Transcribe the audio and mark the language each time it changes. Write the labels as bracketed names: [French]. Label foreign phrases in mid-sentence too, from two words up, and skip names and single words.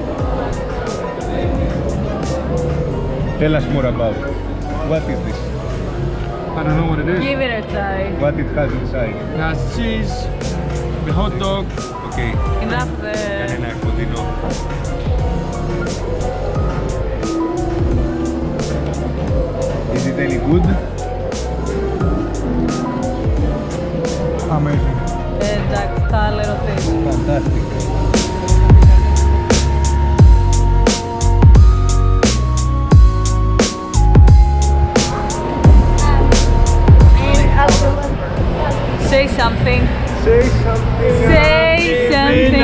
[English] Tell us more about it. What is this? I don't know what it is. Give it a try. What it has inside? It has cheese, the hot dog. Okay. Enough. [Greek] Κανένα κοντινό. [English] Is it any good? Amazing. [Greek] Εντάξει, τα άλλα ερωτήσεις. [English] Fantastic. Say something. Say something. Say something.